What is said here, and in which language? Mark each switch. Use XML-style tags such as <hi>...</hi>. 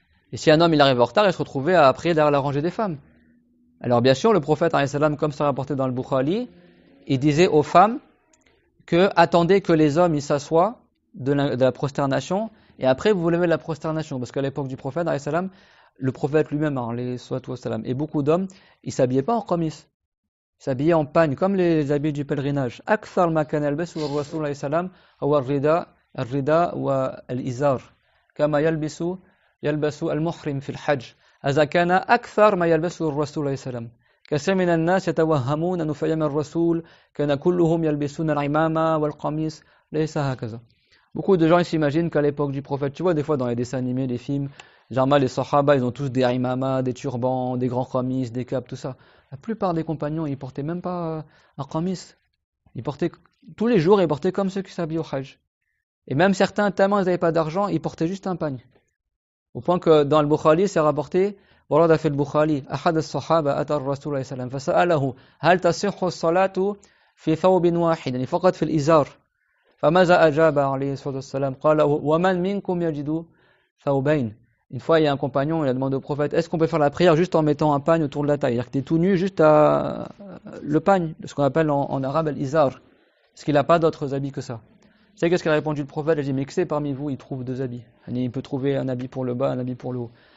<fr>Et si un homme, il arrivait en retard, il se retrouvait à prier derrière la rangée des femmes. Alors, bien sûr, le prophète, alayhi salam, comme ça rapporté dans le Bukhari, il disait aux femmes, attendez que les hommes ils s'assoient de la prosternation et après vous vous levez la prosternation, parce qu'à l'époque du prophète, alayhi salam, le prophète lui-même, et beaucoup d'hommes, ils s'habillaient pas en qamis, ils s'habillaient en pagne, comme les habits du pèlerinage.</fr> <ar>أكثر ما كان يلبسه الرسول عليه السلام هو الرداء والإزار كما يلبس المحرم في الحج. هذا كان أكثر ما يلبسه الرسول عليه السلام. كثير من الناس يتوهمون أن في أيام الرسول كان كلهم يلبسون العمامة والقميص. ليس هكذا.</ar> <fr>Beaucoup de gens ils s'imaginent qu'à l'époque du prophète, tu vois des fois dans les dessins animés, les films, généralement les sahaba, ils ont tous des imama, des turbans, des grands qamis, des capes, tout ça. La plupart des compagnons, ils portaient même pas un qamis. Ils portaient tous les jours, ils portaient comme ceux qui s'habillent au hajj. Et même certains, tellement ils n'avaient pas d'argent, ils portaient juste un pagne. Au point que dans le Bukhari, c'est rapporté,</fr> <ar>ورد في البخاري أحد الصحابة أتى الرسول عليه السلام فسأله هل تصح الصلاة في ثوب واحد يعني فقط في الإزار فماذا أجاب عليه الصلاة والسلام قال ومن منكم يجد ثوبين.</ar> <fr>Une fois il y a un compagnon, il a demandé au prophète est-ce qu'on peut faire la prière juste en mettant un pagne autour de la taille, c'est-à-dire que tu es tout nu juste à le pagne, ce qu'on appelle en arabe al-izar, parce qu'il n'a pas d'autres habits que ça. Vous savez qu'est-ce qu'a répondu le prophète? Il a dit mais que c'est parmi vous il trouve deux habits, il peut trouver un habit pour le bas, un habit pour le haut.</fr>